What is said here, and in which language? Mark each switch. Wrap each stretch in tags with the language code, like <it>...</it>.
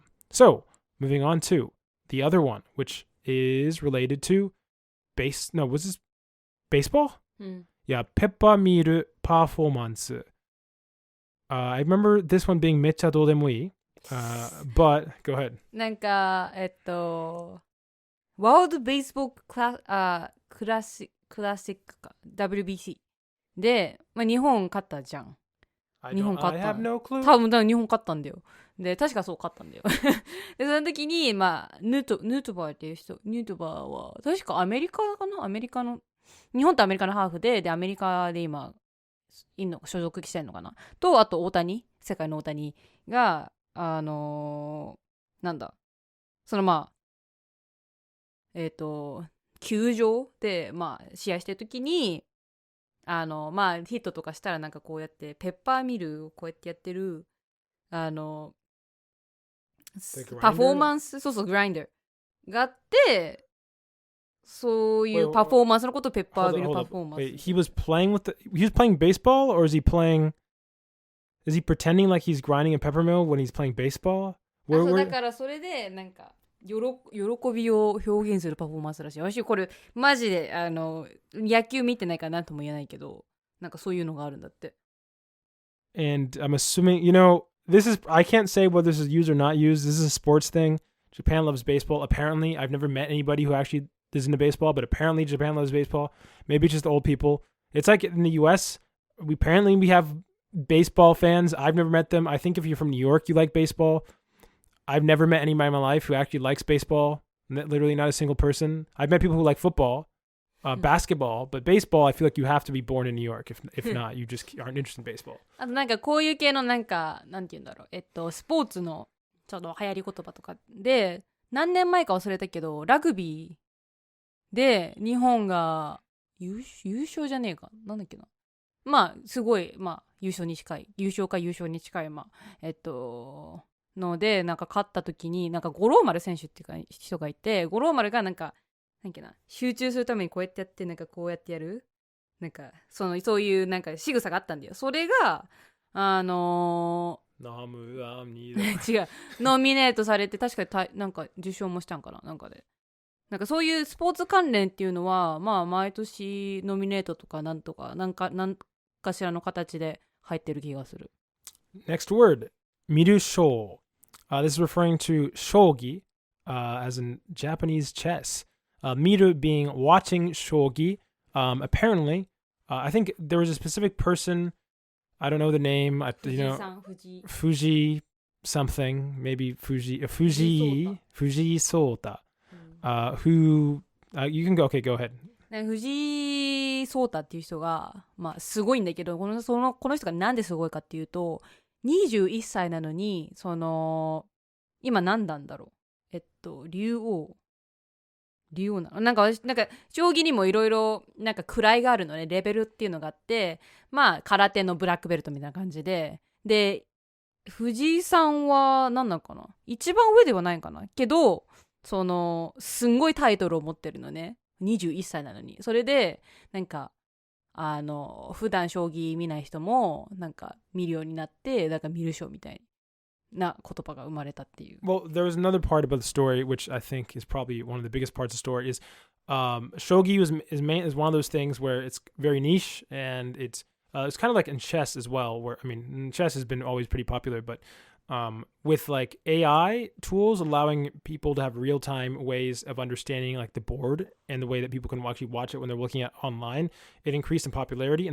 <en>So moving on to the other one, which is related to was this baseball? Yeah, Peppa Miru performance. I remember this one being</en> <ja>めっちゃどうでもいい.</ja> <en>But go ahead.</en> <ja>なんかワールドベースボールクラシックか WBC で、日本勝ったじゃん。日本勝った。</ja> <en>I have no clue.</en> <ja>多分日本勝ったんだよ。で確かそう勝ったんだよ。でその時にヌートバーっていう人、ヌートバーは確かアメリカかな、アメリカの日本とアメリカのハーフでアメリカで今所属してんのかなと、あと大谷、世界の大谷がなんだその球場で試合してる時にヒットとかしたらなんかこうやってペッパーミルをこうやってやってるパフォーマンス、そうグラインダーがあって、そういうパフォーマンスのことをペッパーミルパフォーマンス。</ja> <en>He was playing baseball, or is he Is he pretending like he's grinding a peppermill when he's playing baseball?</en> <ja>そうだからそれでなんか喜びを表現するパフォーマンスらしい。私これマジで野球見てないからなんとも言えないけど、なんかそういうのがあるんだって。</ja> <en>And I'm assuming, you know, I can't say whether this is used or not used. This is a sports thing. Japan loves baseball. Apparently, I've never met anybody who actually is into baseball, but apparently Japan loves baseball. Maybe it's just old people. It's like in the US, we have baseball fans. I've never met them. I think if you're from New York, you like baseball. I've never met anybody in my life who actually likes baseball. Literally not a single person. I've met people who like football, basketball, but baseball, I feel like you have to be born in New York. If not, you just aren't interested in baseball.</en> <ja>あとなんかこういう系のなんか、なんて言うんだろう。スポーツのちょっと流行り言葉とかで、何年前か忘れたけど、ラグビーで日本が優勝じゃねえか。なんだっけな。まあ、すごい、まあ、優勝に近い、まあ、ので、なんか勝った時に、なんか五郎丸選手っていうか人がいて、五郎丸がなんか、なんかな、集中するためにこうやってやって、なんかこうやってやる、なんか、そういうなんか仕草があったんだよ。それが、違う、ノミネートされて、確かになんか受賞もしたんかな、なんかで。なんかそういうスポーツ関連っていうのは、まあ、毎年ノミネートとかなんとか、なんかしらの形で入ってる気がする。</ja> <en>Next word, miru shou. This is referring to shogi, as in Japanese chess. Miru being watching shogi. Apparently, I think there was a specific person, I don't know the name, Fuji something, maybe Fuji Sota, who, you can go, okay, go ahead.</en> <ja>藤井聡太っていう人が、まあ、すごいんだけど、この人がなんですごいかっていうと、21歳なのに、今何段だろう。竜王なの。なんか、将棋にもいろいろ、なんか位があるのね、レベルっていうのがあって、まあ、空手のブラックベルトみたいな感じで、で、藤井さんは何なのかな、一番上ではないかなけど、すんごいタイトルを持ってるのね。21歳なのに。それで、なんか、普段将棋見ない人も、なんか見るようになって、だから見る賞みたいな言葉が生まれたっていう。</ja> <en>Well, there was another part about the story, which I think is probably one of the biggest parts of the story, is shogi is one of those things where it's very niche, and it's kind of like in chess as well, where, I mean, chess has been always pretty popular, but with like AI tools allowing people to have real-time ways of understanding like the board and the way that people can actually watch it when they're looking at online, it increased in popularity.</en>